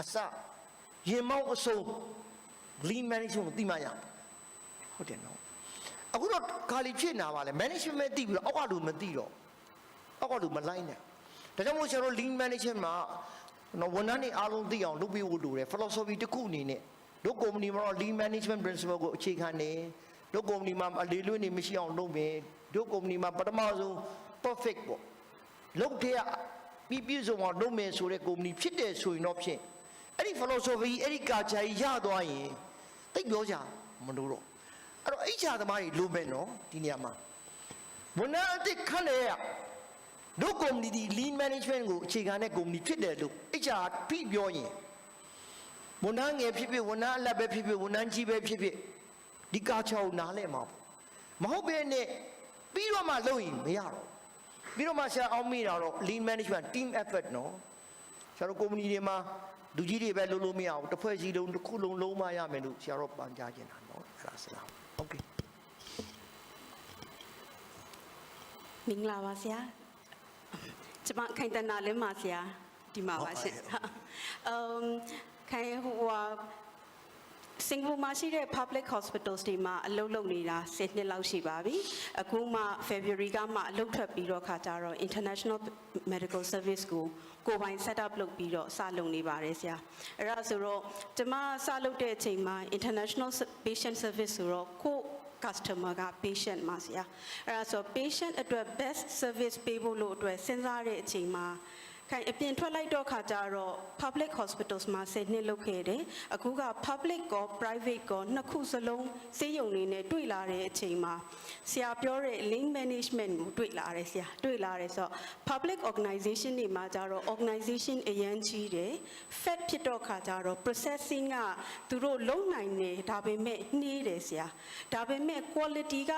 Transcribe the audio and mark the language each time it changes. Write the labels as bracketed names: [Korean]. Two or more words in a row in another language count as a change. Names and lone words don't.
[Burmese] စရင်မောင်းအစုံ [English] lean management [Burmese] ကိုသိမှရဟုတ်တယ်နော်အခုတော့ခါလီဖြစ်နေတာပါလေ management သိပြီးတော့အောက်ကလူမသိတော့အောက်ကလူမလိုက်နဲ့ဒါကြောင့်မို့ကျွန်တော် [English] lean management [Burmese] မှာနော်ဝန်ထမ်းတွေအားလုံးသိအောင်လုပ်ပေးဖို့လိုတယ် philosophy တစ်ခုအနေနဲ့တို့ company မှာတော့ [English] lean management principle [Burmese] ကိုအခြေခံနေတို့ company မှာအလေးလွတ်နေမရှိအောင်လုပ်မယ်တို့ company မှာပထမဆုံး perfect ပေါ့လုပ်တဲ့ပြည့်စုံအောင်လုပ်မယ်ဆိုတဲ့ company ဖြစ်တယ်ဆို ရင်တော့ဖြင့်အဲ့ဒီ philosophy အဲ့ဒီ culture ရသွားရင်သိပြောကြမလို့တော့အဲ့တော့ HR သမားတွေလိုမယ်နော်ဒီနေရာမှာဝန်ထမ်းအသ စ်ခန့်တယ်ရတို့ company ဒီ [English] lean management [Burmese] ကိုအခြေခံတဲ့ company ဖြစ်တယ်လို့ HR ပြီးပြောရင်ဝန်ထမ်းငယ်ဖြစ်ဖြစ်ဝန်ထမ်းအလတ်ပဲဖြစ်ဖြစ်ဝန်ထမ်းကြီးပဲဖြစ်ဖြစ်ဒီ culture ကိုနားလည်မှာမဟုတ်ဘဲနဲ့ပြီးတော့မှလုပ်ရင်မရတော့ပြီးတော့မှဆရာအောင်မိတာတော့ [English] lean management team effort [Burmese] နော်ဆရာတို့ company တွေမှာလူကြီးတွေပဲလုပ်လို့မရဘူးတစ်ဖွဲ့စီလုံးတစ်ခုလုံးလုံးမရမယ်လို့ဆရာတို့ပန်ကြားနေတာနော်အဲ့ဒါဆရာโอเค မင်္ဂလာပါဆရာကျမခိုင်တနာလင်းပါဆရာဒီမှာပါရှင်ခိုင်ဟိုစင်ကာပူမှာရှိတဲ့ [English] public hospitals [Burmese] တွေမှာအလုပ်လုပ်နေတာ10နှစ်လောက်ရှိပါပြီအခုမှ February ကမှအလုပ်ထွက်ပြီးတော့ခါကြတော့ [English] International Medical Service [Burmese] ကိုပိုင် [English] set up [Burmese] လုပ်ပြီးတော့စလုပ်နေပါတယ်ဆရာအဲ့ဒါဆိုတော့ကျမစလုပ်တဲ့အချိန်မှာ [English] International Patient Service [Burmese] ဆိုတော့ကို customer က patient မှာဆရာအဲ့ဒါဆို patient အတွက် [English] best service [Burmese] ပေးဖို့လို့အတွက်စဉ်းစားတဲ့အချိန်မှာခိုင်အပြင်ထွက်လိုက်တော့ ခါကြတော့ [English] public hospitals [Burmese] မှာ10နှစ်လုပ်ခဲ့တယ်အခုက public ကော private ကောနှစ်ခုစလုံးစေယုံနေနဲ့တွေ့လာတဲ့အချိန်မှာဆရာပြောတဲ့ [English] link management [Burmese] ကိုတွေ့လာတယ်ဆရာတွေ့လာတယ်ဆိုတော့ [English] public organization [Burmese] တွေမှာကြတော့ organization အရန်ကြီးတယ် fat ဖြစ်တော့ခါကြတော့ processing ကသူတို့လုံနိုင်တယ်ဒါပေမဲ့နှေးတယ်ဆရာဒါပေမဲ့ quality က